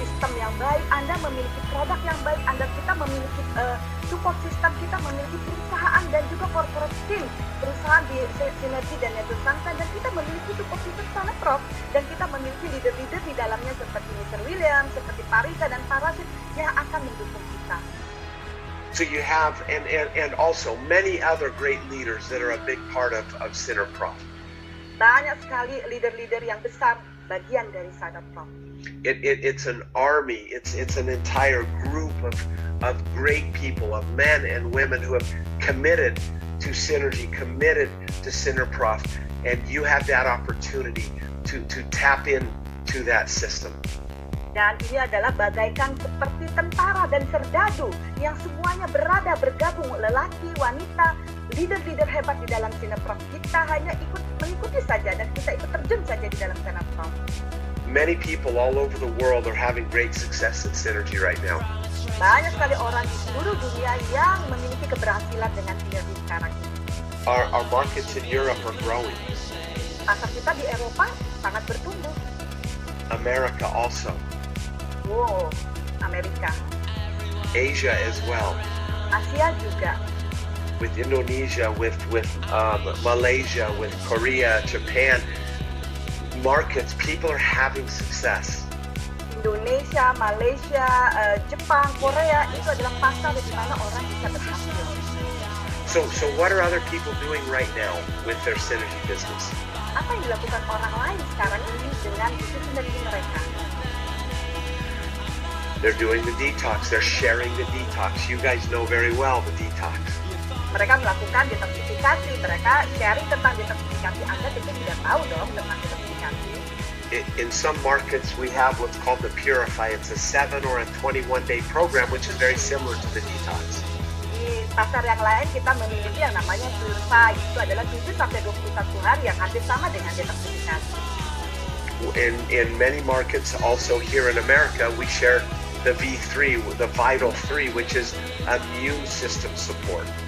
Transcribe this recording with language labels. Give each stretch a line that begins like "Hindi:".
Indonesian: sistem yang baik, Anda memiliki produk yang baik, kita memiliki support system, kita memiliki perusahaan dan juga corporate team, perusahaan di Sinergi dan Network Sunshine, dan kita memiliki support system sana Prof, dan kita memiliki leader-leader di dalamnya seperti Mr. William, seperti Parisa dan Parasit yang akan mendukung kita.
English: So you have, and also many other great leaders that are a big part of Prof.
Indonesian: Banyak sekali leader-leader yang besar bagian dari Saat Prof.
English: It's an army. It's an entire group of great people, of men and women who have committed to Synergy, committed to Prof, and you have that opportunity to tap into that system.
Indonesian: Dan ini adalah bagaikan seperti tentara dan serdadu yang semuanya bergabung, lelaki, wanita, leader-leader hebat di dalam Prof. Kita hanya mengikuti saja dan kita ikut terjun saja di dalam Prof.
English: Many people all over the world are having great success at Synergy right now.
Indonesian: Banyak sekali orang di seluruh dunia yang memiliki keberhasilan dengan Synergy sekarang ini.
English: Our markets in Europe are growing.
Indonesian: Pasar kita di Eropa sangat bertumbuh.
English: America also.
Indonesian: Wow, Amerika.
English: Asia as well.
Indonesian: Asia juga.
English: With Indonesia, with Malaysia, with Korea, Japan, markets, people are having success.
Indonesian: Indonesia, Malaysia, Jepang, Korea itu adalah pasar di mana orang bisa berhasil.
English: So what are other people doing right now with their Synergy business?
Indonesian: Apa yang dilakukan orang lain sekarang ini dengan bisnis Synergy mereka?
English: They're doing the detox. They're sharing the detox. You guys know very well the detox.
Indonesian: Mereka melakukan detoksifikasi. Mereka sharing tentang detoksifikasi. Anda tentu tidak tahu dong tentang detoksifikasi.
English: In some markets, we have what's called the Purify. It's a 7 or a 21-day program, which is very similar to the detox.
Indonesian: Di pasar yang lain kita memiliki yang namanya Purify. Itu adalah 7 sampai 21 hari yang hampir sama dengan detoksifikasi.
English: In many markets, also here in America, we share the V3, the Vital 3, which is immune system support.